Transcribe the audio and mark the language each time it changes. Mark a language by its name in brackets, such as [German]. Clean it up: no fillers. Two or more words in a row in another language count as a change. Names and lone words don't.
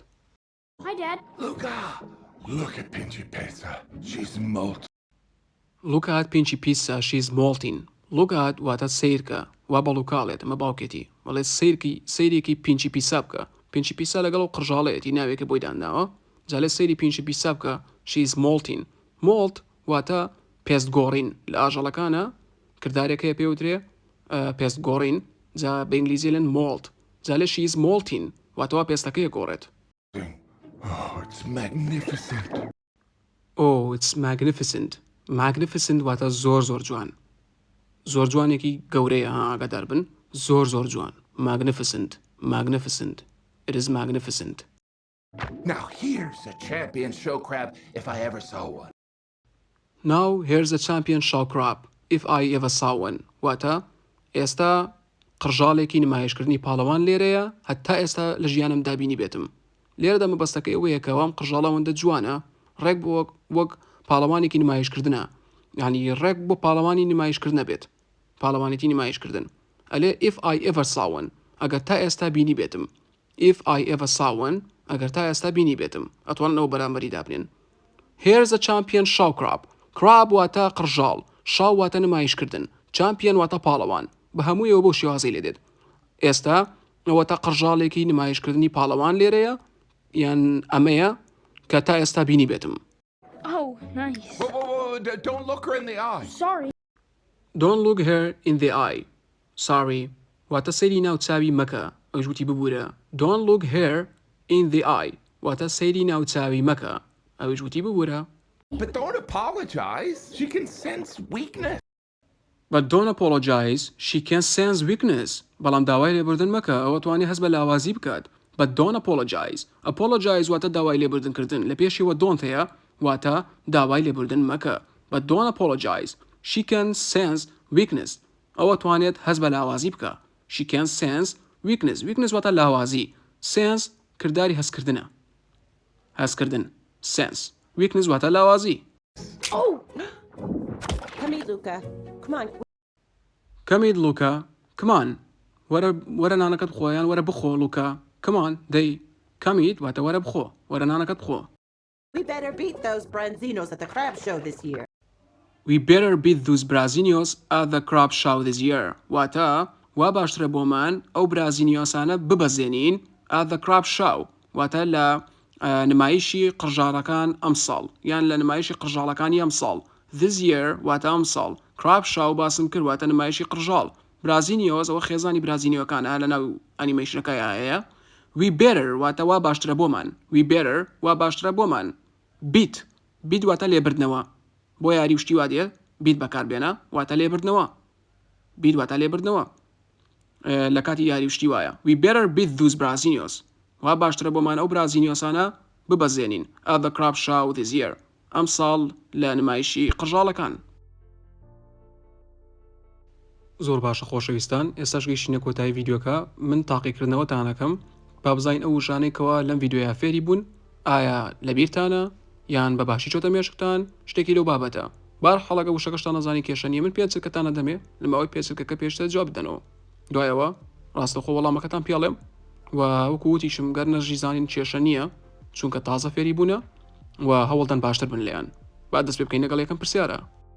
[English] Hi, Dad. Look at Pinchy Pizza. She's molten. Look at Pinchy Pizza, she's molting. Look at [Central Kurdish] واتە سیرکە وا بە لوکاڵێت ئەمە باوکێتی بەڵێ سیرێکی پینچی پیسا بکە پینچی پیسا لەگەڵ و قڕژاڵەتی ناوێکە بۆی داناوە جالێ سەیری پینچی پیسا بکە [English] she's molting [Central Kurdish] molt واتە پێستگۆڕین لە ئاژەڵەکانە کردارێکەیە پێوترێ پێستگۆڕین جا بە ئینگلیزیێن molt جالێ [English] she's molting [Central Kurdish] واتەوە پێستەکەیە گۆڕێت [English] Oh, it's magnificent. Oh, it's magnificent. Magnificent [Central Kurdish] واتە زۆر جوان. زۆر جوانێکی گەورەیە ئاگادار بن. زۆر جوان. [English] Magnificent. It is magnificent. Now here's a champion show crab if I ever saw one. Now here's a champion show crab if I ever saw one. [Central Kurdish] واتە ئێستا قڕژاڵێکی نمایشکردنی پاڵەوان لێرەیە هەتا ئێستا لە ژیانم دابینی بێتم. لێرەدا مەبەستەکەی ئەوەیە کە وام قڕژاڵەوەندە جوانە ڕێک بۆ وەک پاڵەوانێکی نمایشکردنە. یعنی ڕێک بۆ پاڵەوانی نمایشکردنە بێت. پاڵەوانێتی نمایشکردن. ئەلێ [English] if I ever saw one [Central Kurdish] ئەگەر تا ئێستا بینی بێتم. [English] If I ever saw one [Central Kurdish] ئەگەر تا ئێستا بینی بێتم. ئەتوانەوە بەرامبەری دابنێن. [English] Here's a champion show crab. [Central Kurdish] Crab واتە قڕژاڵ. شاو واتە نمایشکردن. Champion واتە پاڵەوان. بە هەموویەوە بۆ شێوازەی لێ دێت. ئێستا ئەوەتە قڕژاڵێکی نمایشکردنی پاڵەوان لێرەیە یان ئەمەیە کە تا ئێستا بینی بێتم. [English] Oh, nice. Whoa, don't look her in the eye. Sorry. Don't look her in the eye. Sorry. [Central Kurdish] واتە سەیری ناوچاوی مەکە. ئەوش وتی ببوورە. [English] Don't look her in the eye. [Central Kurdish] واتە سەیری ناوچاوی مەکە. ئەوش وتی ببوورە. [English] But don't apologize. She can sense weakness. But don't apologize. She can sense weakness. [Central Kurdish] بەڵام داوای لێبوردن مەکە. ئەوە توانی هەست بە لاوازی بکات. [English] But don't apologize. Apologize [Central Kurdish] واتە داوای لێبوردنکردن. لە پێشیەوە don't هەیە واتە داوای لێبوردن مەکە. [English] But don't apologize. She can sense weakness. [Central Kurdish] ئەوە توانێت هەست بە لاوازی بکە. [English] She can sense weakness. Weakness [Central Kurdish] واتە لاوازی. Sense کردداری هەستکردنە. هەستکردن. [English] Sense. [Central Kurdish] Weakness واتە لاوازی. [English] Oh! Come here, Luca. Come on. Come Luca. Come on. [Central Kurdish] وەرە نانەکەت بخۆیان وەرە بخۆ Luca. [English] Come on. [Central Kurdish] دەی. [English] Come eat [Central Kurdish] واتە وەرە بخۆ. وەرە نانەکەت بخۆ. [English] We better beat those Branzinos at the crab show this year. We better beat those Brazinos at the crab show this year. [Central Kurdish] واتە وا باشترە بۆمان ئەو برازینیۆسانە ببەزێنین [English] at the crab show. [Central Kurdish] واتە لە نمایشی قڕژاڵەکان ئەم ساڵ یان لە نمایشی قڕژاڵەکانی ئەم ساڵ. This year واتە ئەم ساڵ. [English] Crab show [Central Kurdish] باسم کرد واتە نمایشی قڕژاڵ. برازینیۆس ئەوە خێزانی برازینیۆکانە لە ناو ئەنیمەیشنەکەی هەیە. [English] We better [Central Kurdish] واتە وا باشترە بۆمان. [English] We better [Central Kurdish] وا باشترە بۆمان. [English] Beat. [Central Kurdish] Beat واتە لێبردنەوە. بۆ یاری وشتی وا دێت بیت بەکاربێنە واتە لێبردنەوە. بیت واتە لێبردنەوە. لە کاتی یاری وشتی وایە. [English] We better beat those Brazinos. [Central Kurdish] وا باشترە بۆمان ئەو برازینیۆسانە ببەزێنین [English] at the crab show this year. [Central Kurdish] ئەم ساڵ لە نمایشی قڕژاڵەکان. زۆر باشە خۆشەویستان ئێستاش گەیشتینە کۆتایی ڤیدیۆکە من تاقیکردنەوەتانەکەم با بزانین ئەو وشانەیەکەوە لەم ڤیدیۆیە فێری بوون ئایا لەبیرتانە یان بە باشی چۆتە مێشکتان شتێکی لەو بابەتە بارحەڵەکە وشەکەشتان نەزانی کێشەنیە من پێچکەتانە دەمێ لەمەوەی پێچکەکە پێشتە جواب بدەنەوە دوایەوە ڕاستەخۆ وەڵامەکەتان پێڵێم و وەکو وتیشم گەر نەژی زانین کێشە نییە چونکە تازە فێری بوونە و هەوڵدان باشتر بن لێیان با دەست پێ بکەین لەگەڵ یەکەم پرسیارە